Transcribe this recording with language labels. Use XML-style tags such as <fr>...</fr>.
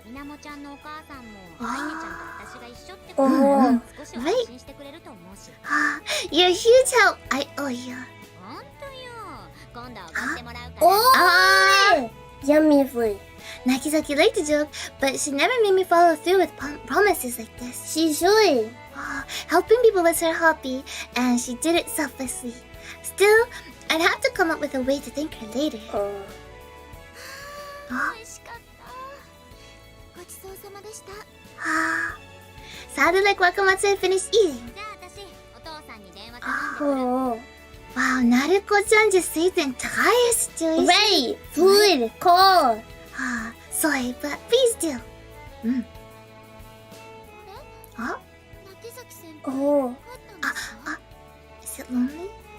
<ja>みなもちゃんのお母さんもアイネちゃんと私が一緒っておー少しは安心してくれると思うし</ja> <en>Ah, you're a huge help. I owe you.</en> <ja>ほんとよ今度はおごってもらうから</ja> <en>Oh, yummy food. Nakizaki liked the joke, but she never made me follow through with promises like this. She should. Oh, helping people was her hobby, and she did it selflessly. Still, I'd have to come up with a way to thank her later. Oh.</en> <ja>美味しかったごちそうさまでした</ja> <en>Ah, sounded like Wakamatsu had finished eating.</en> <ja>じゃあ私お父さんに電話頼んでくる</ja> <en>Oh. Wow, Naruko-chan just saved the entire situation. Right. Food. Call. Ah, sorry, but please do. Hmm. あ Oh,</en> <ja>れ泣崎先輩</ja> <en>Oh.</en> <ja>帰ったんですか</ja> <en>is it lonely?</en>